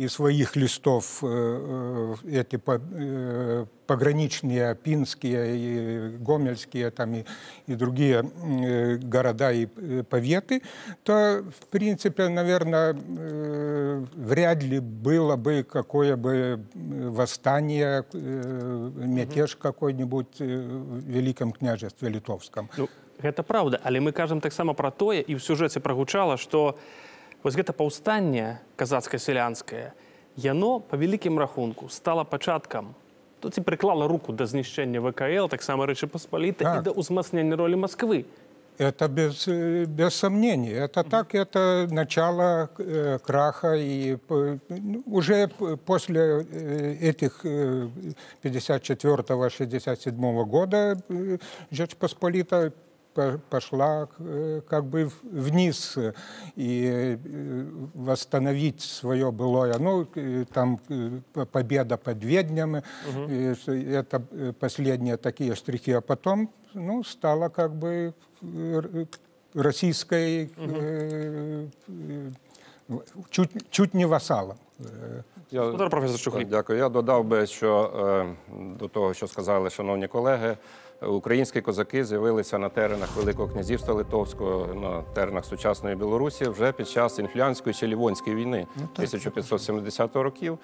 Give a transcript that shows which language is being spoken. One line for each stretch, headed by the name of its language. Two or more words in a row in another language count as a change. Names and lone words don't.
Russian: своих листов, эти пограничные, пинские, и гомельские там, и другие города и поветы, то, в принципе, наверное, вряд ли было бы какое бы восстание, мятеж какой-нибудь в Великом княжестве Литовском.
Belarusian: Ну, гэта правда, але мы кажам таксама пра тое, і ў сюжэце прагучала, што вось гэта паўстанне казацка-сялянскае, яно, па вялікім рахунку, стала пачаткам, тут і прыклала руку да знішчэння ВКЛ, таксама Рэчы Паспалітай, і да ўзмацнення ролі Масквы.
Russian: Это без сомнений. Это так, это начало краха. И уже после этих 54-67 года Жечь Посполита пошла как бы вниз и восстановить свое былое. Ну, там победа под Веднями, это последние такие штрихи, а потом, ну, стало как бы российской, чуть не вассалом.
Ukrainian: Дякую. Я додав би, що до того, що сказали шановні колеги, українські козаки з'явилися на теренах Великого князівства Литовського, на теренах сучасної Білорусі вже під час Інфлянської чи Лівонської війни 1570 років.